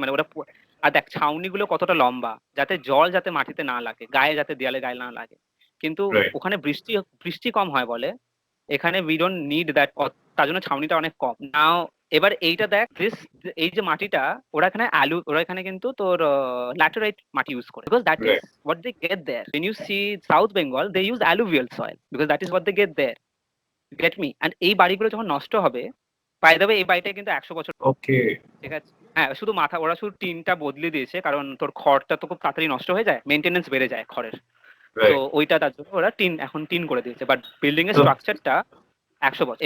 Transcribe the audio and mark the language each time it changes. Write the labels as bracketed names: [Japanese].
[Bangla] মানে ওরা আর দেখ ছাউনিগুলো কতটা লম্বা, যাতে জল যাতে মাটিতে না লাগে, গায়ে যাতে দেয়ালে গায়ে না লাগে। কিন্তু [English] Right. [Bangla] ওখানে বৃষ্টি বৃষ্টি কম হয় বলে এখানে [English] we don't need that, [Bangla] তার জন্য ছাউনিটা অনেক কম। নাও এবার এইটা দেখ, এই যে মাটিটা, ওরা এখানে কিন্তু তোর ল্যাটেরাইট মাটি ইউজ করে, [English] Because that is Right. What they get there. When you see South Bengal, they use alluvial soil because that is what they get there. Get me? [Bangla] And এই বাড়িগুলো যখন নষ্ট হবে, [English] by the way [Bangla] এই বাড়িটা কিন্তু 100 বছর, [English] Okay. [Bangla] ঠিক আছে? হ্যাঁ, শুধু ওরা শুধু টিনটা বদলে দিয়েছে, কারণ তোর খড়টা তো খুব তাড়াতাড়ি নষ্ট হয়ে যায়, মেনটেনেন্স বেড়ে যায় খড়ের। তো [English] Right. [Bangla] ওইটা তার জন্য ওরা এখন টিন করে দিয়েছে, বাট বিল্ডিং এর [English] So, [Bangla] স্ট্রাকচারটা 100 বছর।